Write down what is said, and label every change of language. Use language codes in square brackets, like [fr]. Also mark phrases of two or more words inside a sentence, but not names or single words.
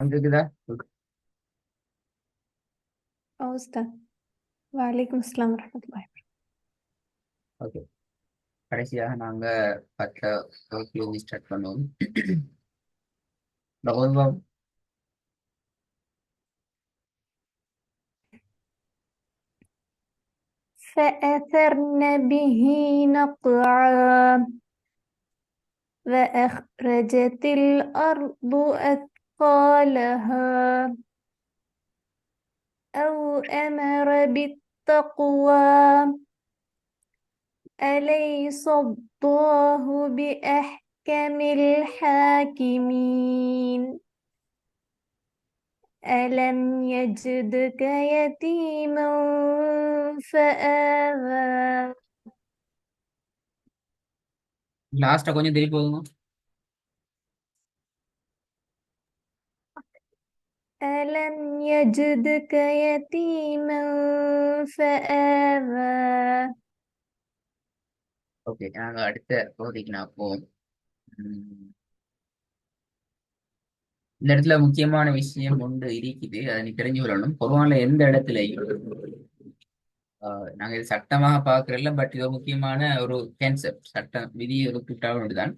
[ta] கேக்குதா? [ar] أستاذ. وعليكم السلام ورحمة الله. [ta] ஓகே. கடைசியாக நாங்க பட்ட வகுப்பிலிருந்து ஸ்டார்ட் பண்ணுவோம். பகவத்பாம். [ar] فأثرن به نقعا وأخرجت الأرض أثقالها أو أمر بالتقوى أليس الله بأحكم الحاكمين ألم يجدك يتيما فآوى [ta] லாஸ்டா கொஞ்சம் திருப்பி போதுங்க. [ar] ألم يجدك يتيما فآوى. [ta] ஓகே, நாங்க அடுத்த பகுதிக்கு நான் போவோம். உம், இந்த இடத்துல முக்கியமான விஷயம் ஒன்று இருக்குது, அதை நீ தெரிஞ்சு கொள்ளணும். குர்ஆன்ல எந்த இடத்துலையும் நாங்க இது சட்டமாக பார்க்கறதில்ல, பட் இது ஒரு முக்கியமான ஒரு கான்செப்ட், சட்டம் விதி ஒரு கூட்டாளர் தான்.